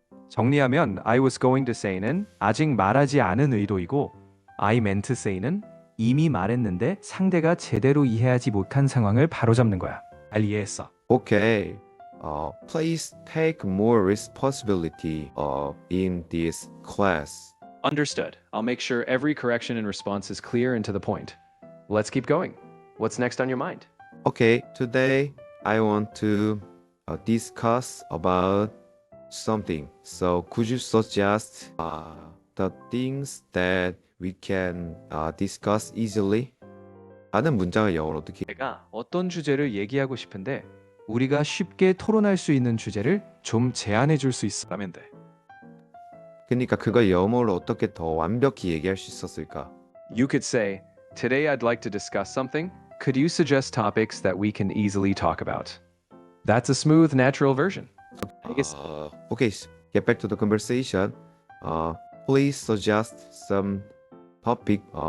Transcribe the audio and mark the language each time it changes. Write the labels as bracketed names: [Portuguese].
[Korean] 정리하면 I was going to say는 아직 말하지 않은 의도이고 I meant to say는 이미 말했는데 상대가 제대로 이해하지 못한 상황을 바로잡는 거야. 잘 이해했어. [English] Okay. Please take more responsibility in this class. Understood. I'll make sure every correction and response is clear and to the point. Let's keep going. What's next on your mind? Okay, today I want to discuss about something. So could you suggest the things that we can discuss easily? [Korean] 라는 문장을 영어로 어떻게? 내가 어떤 주제를 얘기하고 싶은데 우리가 쉽게 토론할 수 있는 주제를 좀 제안해 줄 수 있으면 돼. 그러니까 그걸 영어로 어떻게 더 완벽히 얘기할 수 있었을까? [English] You could say, today I'd like to discuss something. Could you suggest topics that we can easily talk about? That's a smooth, natural version. Okay, get back to the conversation. Please suggest some topic.